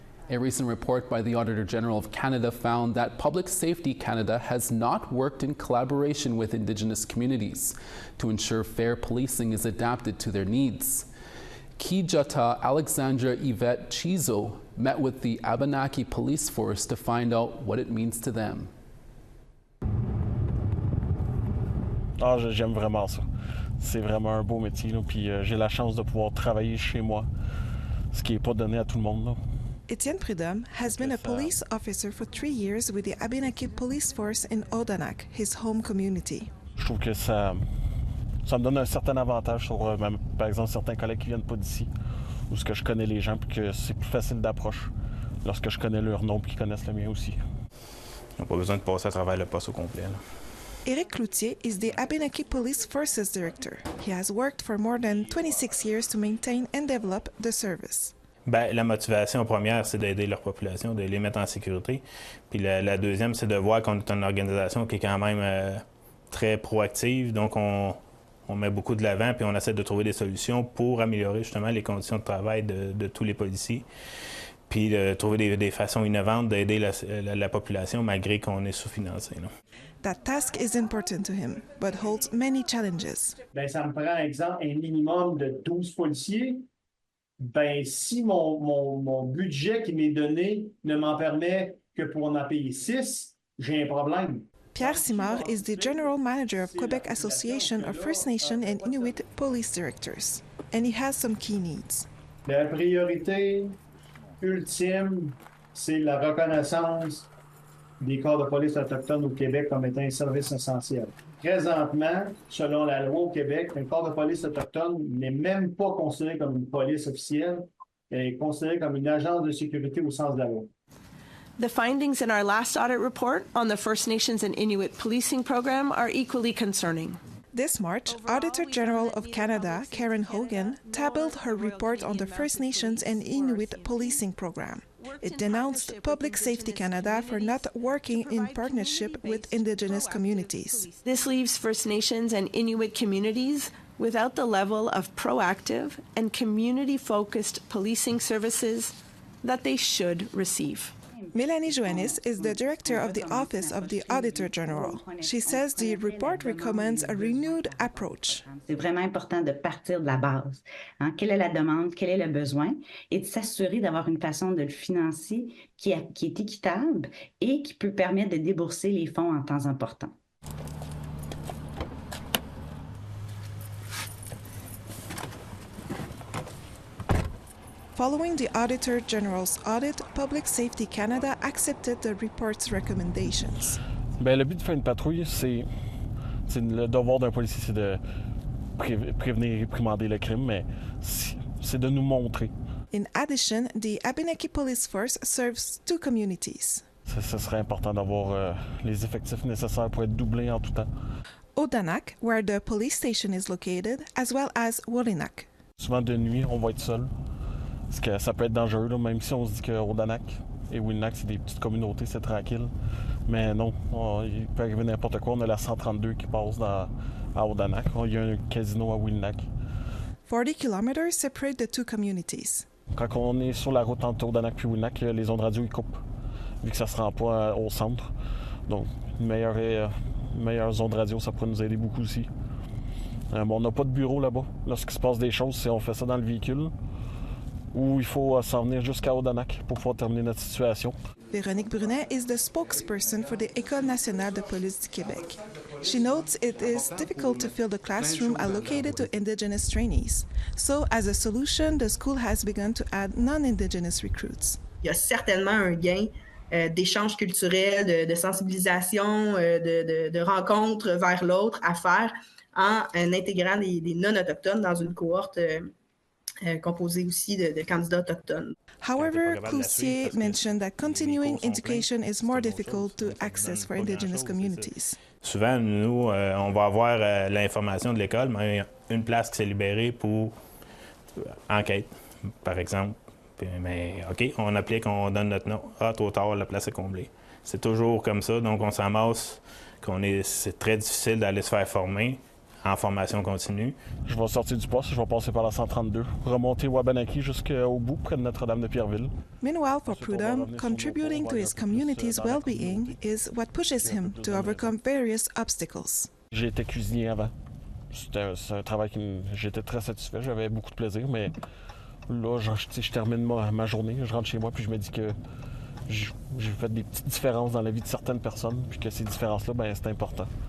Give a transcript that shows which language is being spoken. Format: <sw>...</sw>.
<en>A recent report by the Auditor General of Canada found that Public Safety Canada has not worked in collaboration with Indigenous communities to ensure fair policing is adapted to their needs. Kijata Alexandra Yvette Chizo met with the Abenaki Police Force to find out what it means to them.</en> <fr>J'aime vraiment ça. C'est vraiment un beau métier, là, puis j'ai la chance de pouvoir travailler chez moi, ce qui n'est pas donné à tout le monde, là.</fr> <en>Etienne Prudhomme has been a police officer for 3 years with the Abenaki Police Force in Odanak, his home community.</en> <fr>Je trouve que ça me donne un certain avantage sur, par exemple, certains collègues qui viennent pas d'ici, où ce que je connais les gens, puis que c'est plus facile d'approche lorsque je connais leur nom, puis qu'ils connaissent le mien aussi. Ils n'ont pas besoin de passer à travers le poste au complet, là.</fr> <en>Eric Cloutier is the Abenaki Police Forces Director. He has worked for more than 26 years to maintain and develop the service.</en> <fr>Ben, la motivation première, c'est d'aider leur population, de les mettre en sécurité. Puis la deuxième, c'est de voir qu'on est une organisation qui est quand même très proactive. Donc, on met beaucoup de l'avant, puis on essaie de trouver des solutions pour améliorer justement les conditions de travail de tous les policiers. Puis de trouver des façons innovantes d'aider la population malgré qu'on est sous-financé.</fr> <en>That task is important to him, but holds many challenges.</en> <fr>Ben, ça me prend, exemple, un minimum de 12 policiers. Ben, si mon budget qui m'est donné ne m'en permet que pour en payer 6, j'ai un problème.</fr> <en>Pierre Simard is the General Manager of Quebec Association of First Nation and Inuit Police Directors, and he has some key needs.</en> <fr>La priorité ultime, c'est la reconnaissance des corps de police autochtones au Québec comme étant un service essentiel. Présentement, selon la loi au Québec, un corps de police autochtone n'est même pas considéré comme une police officielle, il est considéré comme une agence de sécurité au sens de la loi.</fr> <en>The findings in our last audit report on the First Nations and Inuit policing program are equally concerning. This March, Auditor General of Canada, Karen Hogan, tabled her report on the First Nations and Inuit policing program. It denounced Public Safety Canada for not working in partnership with Indigenous communities. This leaves First Nations and Inuit communities without the level of proactive and community-focused policing services that they should receive. Mélanie Joannis is the director of the Office of the Auditor General. She says the report recommends a renewed approach.</en> <fr>C'est vraiment important de partir de la base. Quelle est la demande, quel est le besoin, et de s'assurer d'avoir une façon de le financer qui est équitable et qui peut permettre de débourser les fonds en temps important.</fr> <en>Following the Auditor General's audit, Public Safety Canada accepted the report's recommendations.</en> <fr>Bien, le but de faire une patrouille, c'est le devoir d'un policier, c'est de prévenir et réprimander le crime, mais c'est de nous montrer.</fr> <en>In addition, the Abenaki Police Force serves 2 communities.</en> <fr>Ce serait important d'avoir les effectifs nécessaires pour être doublés en tout temps.</fr> <en>Odanak, where the police station is located, as well as Wolinak.</en> <fr>Souvent de nuit, on va être seul. Parce que ça peut être dangereux, là, même si on se dit que Odanak et Wilnac, c'est des petites communautés, c'est tranquille. Mais non, il peut arriver n'importe quoi. On a la 132 qui passe à Odanak. Il y a un casino à Wilnac.</fr> <en>40 kilometers separate the 2 communities.</en> <fr>Quand on est sur la route entre Odanak et Wilnac, les ondes radio ils coupent, vu que ça ne se rend pas au centre. Donc, une meilleure onde radio, ça pourrait nous aider beaucoup aussi. On n'a pas de bureau là-bas. Lorsqu'il se passe des choses, on fait ça dans le véhicule. Ou il faut s'en venir jusqu'à Odanak pour pouvoir terminer notre situation.</fr> <en>Véronique Brunet is the spokesperson for the École nationale de police du Québec. She notes it is difficult to fill the classroom allocated to Indigenous trainees. So, as a solution, the school has begun to add non-Indigenous recruits.</en> <fr>Il y a certainement un gain d'échange culturel, de sensibilisation, de rencontres vers l'autre à faire en intégrant des non-autochtones dans une cohorte composée aussi de candidats autochtones.</fr> <en>However, Cloutier mentioned that continuing education is more difficult to access for Indigenous communities.</en> <fr>Souvent, nous, on va avoir l'information de l'école, mais une place qui s'est libérée pour enquête, par exemple. Mais OK, on applique, on donne notre nom. Ah, trop tard, la place est comblée. C'est toujours comme ça, donc on s'amasse, c'est très difficile d'aller se faire former en formation continue. Je vais sortir du poste, je vais passer par la 132, remonter Wabanaki jusqu'au bout, près de Notre-Dame de Pierreville.</fr> <en>Meanwhile, for Prudhomme, contributing to his community's well-being is what pushes him to overcome various obstacles.</en> <fr>J'ai été cuisinier avant. C'est un travail j'étais très satisfait, j'avais beaucoup de plaisir, mais là, je termine ma journée, je rentre chez moi, puis je me dis que j'ai fait des petites différences dans la vie de certaines personnes, puis que ces différences-là, c'est important.</fr>